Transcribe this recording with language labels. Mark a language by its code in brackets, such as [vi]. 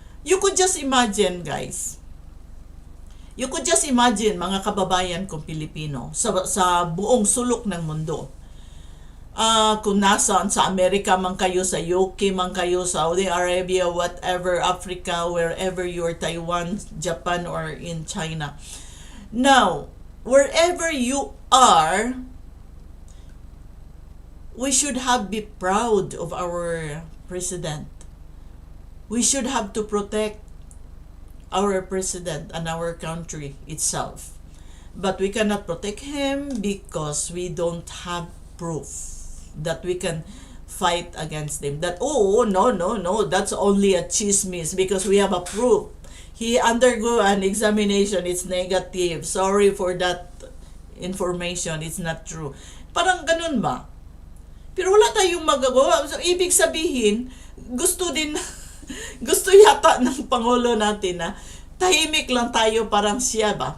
[en] You could just imagine, guys. You could just imagine, [tl] mga kababayan kong Pilipino, sa buong sulok ng mundo. Kung nasaan, sa Amerika man kayo, sa UK man kayo, Saudi Arabia, whatever, Africa, [en] wherever you are, [tl] Taiwan, Japan, [en] or in China. Now, wherever you are, we should be proud of our president. We should have to protect our president and our country itself. But we cannot protect him because we don't have proof that we can fight against them. That, no, that's only a chismis because we have a proof. He undergo an examination, it's negative. Sorry for that information, it's not true. [tl] Parang ganun ba? Pero wala tayong magagawa. So, ibig sabihin, gusto yata ng Pangulo natin na tahimik lang tayo, parang siya ba?